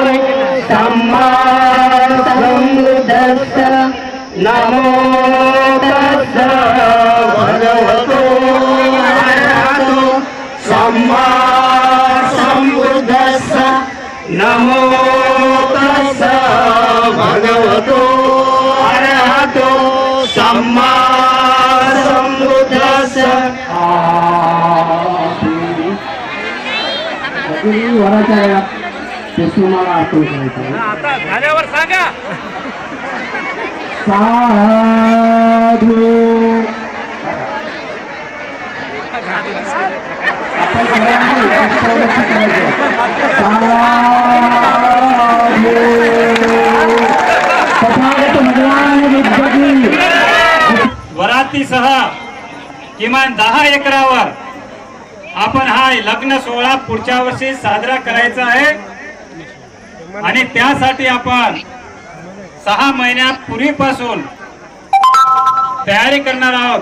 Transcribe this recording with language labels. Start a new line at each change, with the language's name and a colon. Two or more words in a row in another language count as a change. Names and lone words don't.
Pali: सम्मा सम्बुद्धस्स नमो तस्स भगवतो अरहतो सम्मा सम्बुद्धस्स नमो तस्स भगवतो अरहतो सम्मा सम्बुद्धस्स.
Marathi: वराच्या पेशूमाला आठवण करायचं. आता झाल्यावर सांगा. साधू आपण वरातीसह किमान 10 एकरावर आपण हा लग्न सोहळा पुढच्या वर्षी साजरा करायचा आहे आणि त्यासाठी आपण 6 महिन्यापूर्वीपासून तयारी करणार आहोत.